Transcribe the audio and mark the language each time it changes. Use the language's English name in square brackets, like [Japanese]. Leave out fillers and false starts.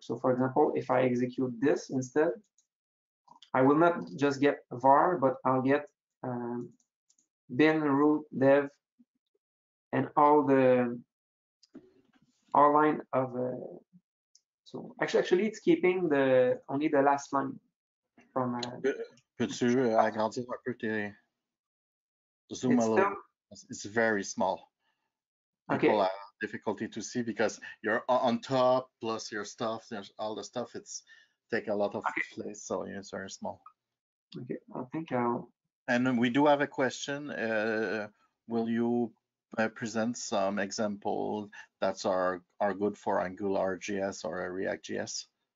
[English] So for example, if I execute this instead, I will not just get var, but I'll get bin, root, dev, and all line of. So actually, it's keeping only the last line from. [French] Peux-tu agrandir un peu tes zoom [English] a little? It's very small. People have difficulty to see because you're on top plus your stuff. There's all the stuff. It's take a lot of place, so it's very small. Okay, I think I'll. And we do have a question. Will you present some examples that are good for AngularJS or React.js?